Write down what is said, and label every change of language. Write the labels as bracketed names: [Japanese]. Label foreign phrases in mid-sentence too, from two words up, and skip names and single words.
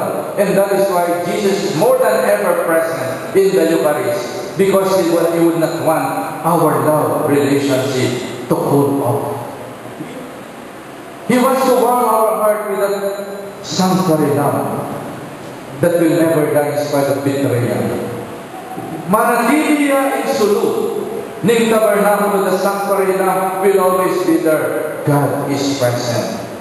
[English] And that is why Jesus is more than ever present in the Eucharist. Because He would not want our love relationship to cool off. He wants to warm our heart with a sanctuary love that will never die in spite of betrayal. [Pampanga] Manatiliya in suluk. Ning tabernakulo, [English] the sanctuary lamp will always be there. God is present.